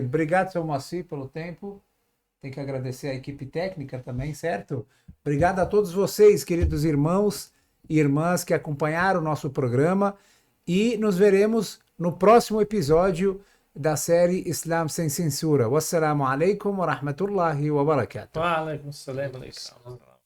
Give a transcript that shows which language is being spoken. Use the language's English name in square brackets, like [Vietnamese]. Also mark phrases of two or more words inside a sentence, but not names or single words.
[Portuguese] Obrigado, seu Moacir, pelo tempo. Tem que agradecer a equipe técnica também, certo? Obrigado a todos vocês, queridos irmãos e irmãs que acompanharam o nosso programa. E nos veremos no próximo episódio da série Islam Sem Censura. [Arabic] والسلام عليكم ورحمة الله وبركاته. وعليكم السلام.